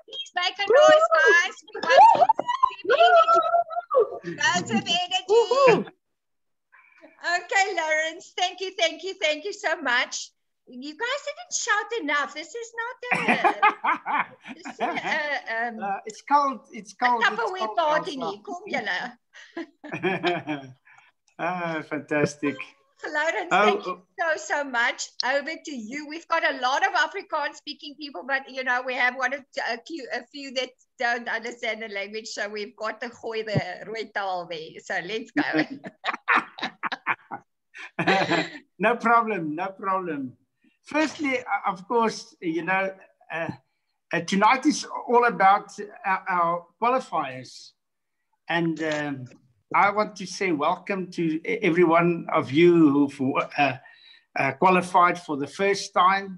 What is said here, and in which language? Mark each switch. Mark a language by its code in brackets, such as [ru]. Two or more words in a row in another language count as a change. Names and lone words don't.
[en] Please make a noise, guys. We want loads of energy. Okay, Louwerens, thank you so much. You guys didn't shout enough. This is not a... it's cold. It's cold. [af] Tupperware party nie. Kom julle. [en] Fantastic. Louwerens, thank you so much. Over to you. We've got a lot of Afrikaans-speaking people, but you know we have a few that don't understand the language, so we've got to gooi the [af] rooi taal [en] there. So let's go. No problem. No problem. Firstly, of course, you know, tonight is all about our qualifiers. And I want to say welcome to every one of you who qualified for the first time.